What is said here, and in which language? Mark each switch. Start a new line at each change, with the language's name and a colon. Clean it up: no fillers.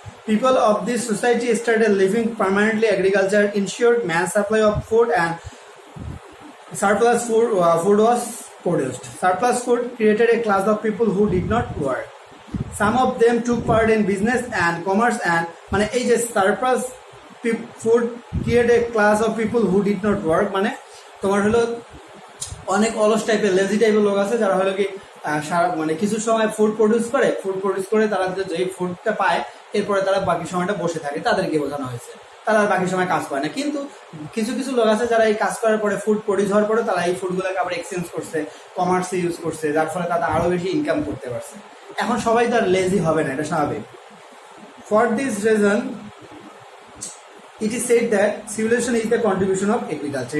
English: People of this society started living permanently. Agriculture ensured man's supply of food and surplus food was produced. Surplus food created a class of people who did not work. Some of them took part in business and commerce, and
Bangla: মানে এই যে
English: surplus food created a class of people who did not work,
Bangla: মানে তোমার হলো অনেক অলস টাইপের lazy টাইপের লোক আছে যারা হলো কি মানে কিছু সময় ফুড প্রডিউস করে তারা যে ফুডটা পায় এরপরে তারা বাকি সময়টা বসে থাকে, তাদেরকে বোঝানো হয়েছে। তারা আর বাকি সময় কাজ করে না। কিন্তু কিছু কিছু লোক আছে যারা এই কাজ করার পরে ফুড প্রডিউস হওয়ার পরে তারা এই ফুডগুলোকে আবার এক্সচেঞ্জ করছে, কমার্সে ইউজ করছে, যার ফলে তারা আরো বেশি ইনকাম করতে পারছে। এখন সবাই তো আর লেজি হবে না, এটা স্বাভাবিক।
English: For this reason it is said that civilization is the contribution of agriculture.